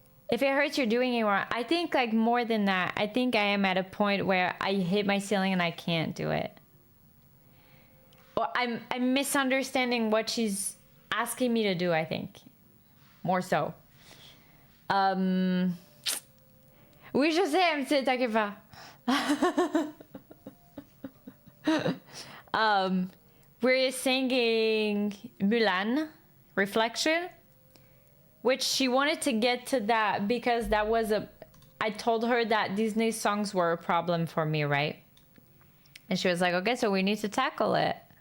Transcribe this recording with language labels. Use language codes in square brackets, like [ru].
[en] If it hurts, you're doing it wrong. I think like more than that. I think I am at a point where I hit my ceiling and I can't do it. Or I'm misunderstanding what she's asking me to do. I think more so. [fr] Oui, je sais, MC, t'inquiète pas. [en] We're singing Mulan, Reflection, which she wanted to get to that because that was I told her that Disney songs were a problem for me, right? And she was like, okay, so we need to tackle it.